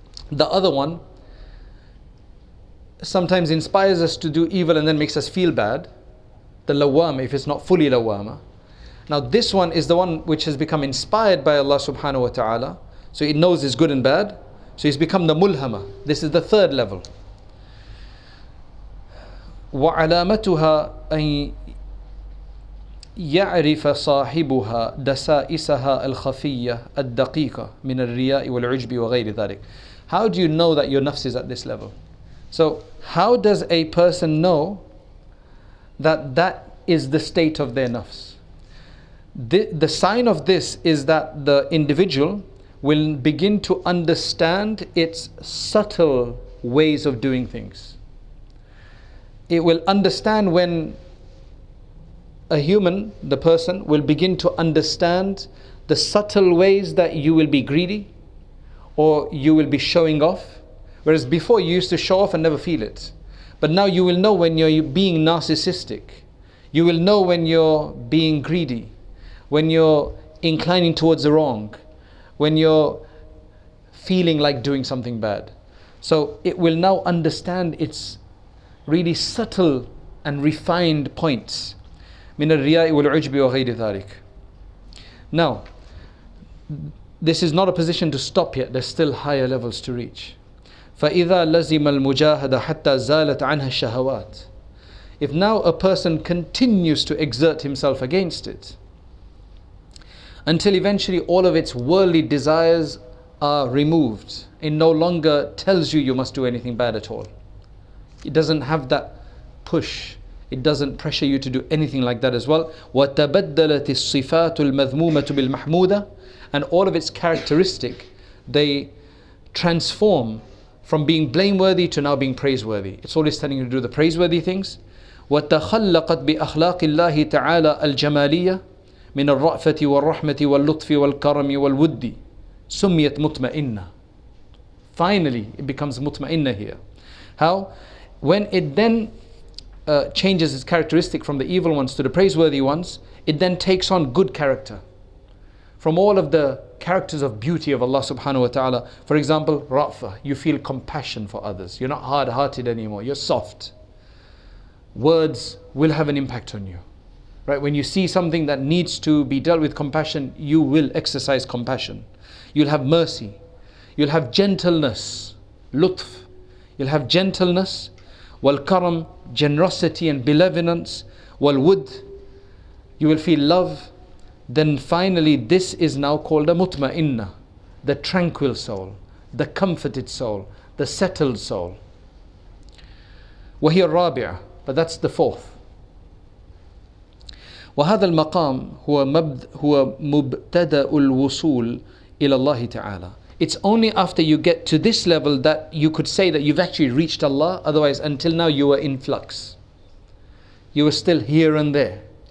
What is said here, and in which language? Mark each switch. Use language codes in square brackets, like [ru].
[en] The other one sometimes inspires us to do evil and then makes us feel bad. The lawama, if it's not fully lawama. Now this one is the one which has become inspired by Allah subhanahu wa ta'ala. So it knows it's good and bad. So it's become the mulhama. This is the third level. [ar] وعلامتها أن يعرف صاحبها دسائسها الخفية الدقيقة من الرياء والعجب وغير ذلك. [en] How do you know that your nafs is at this level? So how does a person know that that is the state of their nafs? The sign of this is that the individual will begin to understand its subtle ways of doing things. It will understand when a human, the person, will begin to understand the subtle ways that you will be greedy or you will be showing off. Whereas before you used to show off and never feel it. But now you will know when you're being narcissistic. You will know when you're being greedy, when you're inclining towards the wrong, when you're feeling like doing something bad. So it will now understand its really subtle and refined points. [ar] من الرياء والعجب وغير ذلك. [en] Now, this is not a position to stop yet. There's still higher levels to reach. [ar] فإذا لزم المجاهدة حتى زالت عنها الشهوات. [en] If now a person continues to exert himself against it, until eventually all of its worldly desires are removed, it no longer tells you you must do anything bad at all. It doesn't have that push. It doesn't pressure you to do anything like that as well. [ar] وَتَبَدَّلَتِ الصِّفَاتُ الْمَذْمُومَةُ بِالْمَحْمُودَةِ, [en] and all of its characteristic, they transform from being blameworthy to now being praiseworthy. It's always telling you to do the praiseworthy things. [ar] وتخلقت بأخلاق الله تعالى الجمالية من الرأفة والرحمة واللطف والكرم والود سميت مطمئنة. [en] Finally, it becomes mutma'inna here. How? When it then changes its characteristic from the evil ones to the praiseworthy ones, it then takes on good character. From all of the characters of beauty of Allah subhanahu wa ta'ala, for example, ra'fa, you feel compassion for others. You're not hard-hearted anymore, you're soft. Words will have an impact on you. Right? When you see something that needs to be dealt with compassion, you will exercise compassion. You'll have mercy. You'll have gentleness, lutf. You'll have gentleness, wal karam, generosity and benevolence, wal wud. You will feel love. Then finally, this is now called a mutma'inna, the tranquil soul, the comforted soul, the settled soul. [ar] وهي الرابعة, [en] but that's the fourth. [ar] وهذا المقام هو مبتدأ الوصول إلى الله تعالى. [en] It's only after you get to this level that you could say that you've actually reached Allah. Otherwise, until now you were in flux. You were still here and there.